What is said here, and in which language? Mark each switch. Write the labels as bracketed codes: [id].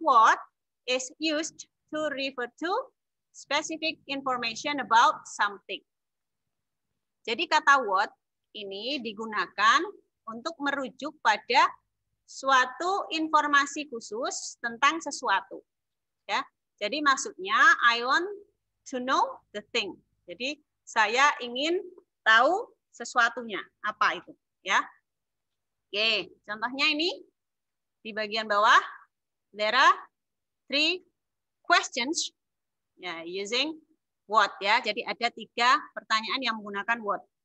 [en] What is used to refer to specific information about something. [id] Jadi kata what ini digunakan untuk merujuk pada suatu informasi khusus tentang sesuatu. Ya, jadi maksudnya [en] I want to know the thing. [id] Jadi saya ingin tahu sesuatunya apa itu. Ya, oke. Contohnya ini di bagian bawah [en] there are 3 questions. Ya, using what ya. [id] Jadi ada 3 pertanyaan yang menggunakan what.